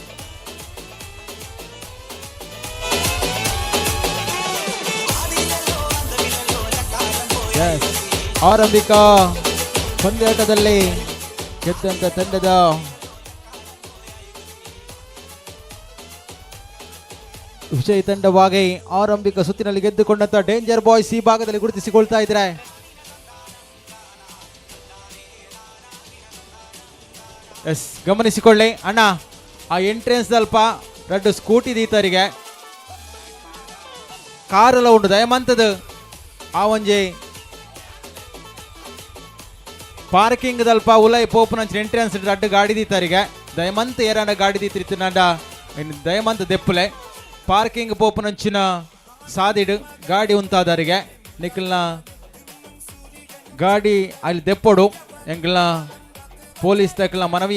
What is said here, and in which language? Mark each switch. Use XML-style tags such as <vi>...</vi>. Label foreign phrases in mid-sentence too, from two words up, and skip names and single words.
<kn>ಆರಂಭಿಕ ಪಂದ್ಯಾಟದಲ್ಲಿ ಗೆದ್ದಂತ ತಂಡದ ವಿಜಯ ತಂಡವಾಗಿ ಆರಂಭಿಕ ಸುತ್ತಿನಲ್ಲಿ ಗೆದ್ದುಕೊಂಡಂತ ಡೇಂಜರ್ ಬಾಯ್ಸ್ ಈ ಭಾಗದಲ್ಲಿ ಗುರುತಿಸಿಕೊಳ್ತಾ ಇದ್ದಾರೆ. ಎಸ್ ಗಮನಿಸಿಕೊಳ್ಳಿ ಅಣ್ಣ,</kn> <tcy>ಆ ಎಂಟ್ರೆನ್ಸ್ ಅಲ್ಪ</tcy> <en>red scooty</en> <tcy>ದೀತರಿಗೆ ಕಾರೆಲ್ಲ ಉಂಟು ದಯಮಂತದ ಆ ಒಂಜಿ ಪಾರ್ಕಿಂಗ್ ದಲ್ಪ ಉಲೈ ಪೋಪುನಂಚಿನ ಎಂಟ್ರೆನ್ಸ್ ರೆಡ್ ಗಾಡಿ ದೀತರಿಗೆ ದಯಮಂತ ಏರಾಂಡ ಗಾಡಿ ದೀತಿರ್ತಿ ನಾಡ ದಯಮಂತ ದೆಪ್ಪಲೆ ಪಾರ್ಕಿಂಗ್ ಪೋಪುನಂಚಿನ ಸಾದಿಡು ಗಾಡಿ ಉಂತಾದರಿಗೆ ನಿಖಲ್ನ ಗಾಡಿ ಅಲ್ಲಿ ದೆಪ್ಪೊಡು ಎಂಕಲ್ನ ಪೊಲೀಸ್ ತಕ್ಕಲ ಮನವಿ</tcy>